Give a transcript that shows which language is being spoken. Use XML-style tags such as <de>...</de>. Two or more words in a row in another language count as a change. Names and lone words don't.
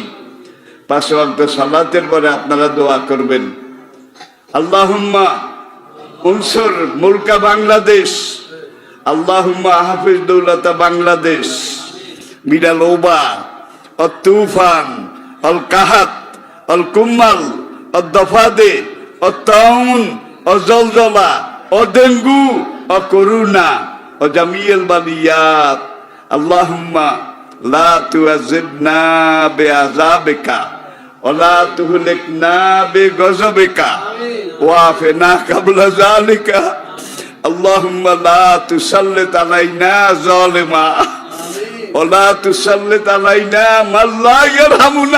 <bn>5 ওয়াক্ত সালাতের পরে আপনারা দোয়া করবেন,</bn> <ar>اللهم انصر ملك بنغلاديش، اللهم احفظ دولة بنغلاديش من الوباء والطوفان والقحط والقمل والضفادع والطاعون والزلزلة والدنغي والكورونا وجميع البليات. اللهم لا تعذبنا بعذابك ولا تهلكنا بغضبك وعافنا قبل ذلك. اللهم لا تسلط علينا ظالما ولا تسلط علينا من لا يرحمنا.</ar>